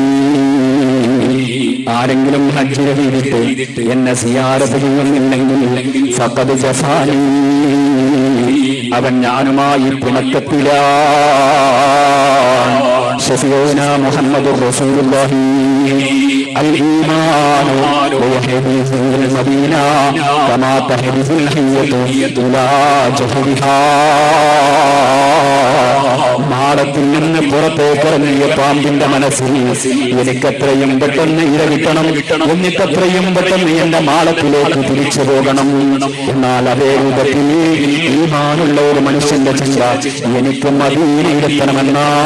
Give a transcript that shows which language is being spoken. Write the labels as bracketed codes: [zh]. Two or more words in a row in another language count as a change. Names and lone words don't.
[ml] ആരെങ്കിലും ഹജ്ജ് ചെയ്തിട്ട് എന്നെ സിയാറത്ത് ചെയ്യുന്നില്ലെങ്കിൽ [ar] فقد جفاني, [ml] അവൻ ഞാനുമായി പിണക്കത്തിലാണ്. [ar] شفيعنا محمد رسول الله الإيمان ويحدث المدينة كما تحدث الحية إلى جحرها. [ml] മാളത്തിൽ നിന്ന് പുറത്തേക്ക് ഇറങ്ങിയ പാമ്പിന്റെ മനസ്സിൽ എനിക്കെത്രയും പെട്ടെന്ന് ഇര കിട്ടണം, എന്നിട്ടെത്രയും പെട്ടെന്ന് എന്റെ മാളത്തിലേക്ക് തിരിച്ചു പോകണം. എന്നാൽ അതേ രൂപത്തിൽ ഈമാനുള്ള ഒരു മനുഷ്യന്റെ ചിന്ത എനിക്ക് മദീനയിലെത്തണമെന്നാ.